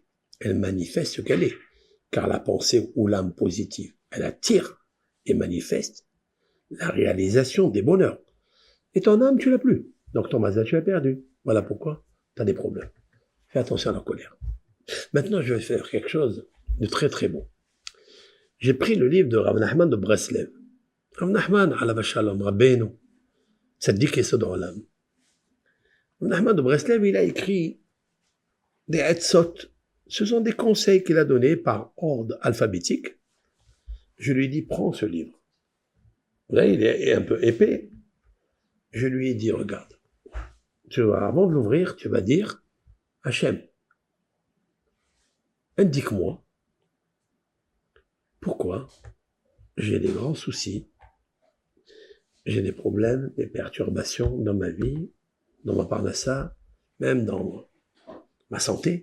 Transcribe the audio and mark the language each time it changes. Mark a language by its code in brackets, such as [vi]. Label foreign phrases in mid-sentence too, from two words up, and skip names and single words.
[fr] Elle manifeste ce qu'elle est. Car la pensée ou l'âme positive, elle attire et manifeste la réalisation des bonheurs. Et ton âme, tu l'as plus. Donc ton mazal, tu l'as perdu. Voilà pourquoi tu as des problèmes. Fais attention à la colère. Maintenant, je vais faire quelque chose de très très bon. j'ai pris le livre de Rav Nachman de Breslev. [he] רב נחמן, עליו השלום, רבינו, צדיק יסוד עולם. [fr] Rav Nachman de Breslev, il a écrit des etzot. Ce sont des conseils qu'il a donnés par ordre alphabétique. Je lui ai dit, prends ce livre. Là, il est un peu épais. Je lui ai dit, regarde, avant de l'ouvrir, tu vas dire, Hachem, indique-moi pourquoi j'ai des grands soucis, j'ai des problèmes, des perturbations dans ma vie, dans ma parnassa, même dans ma santé.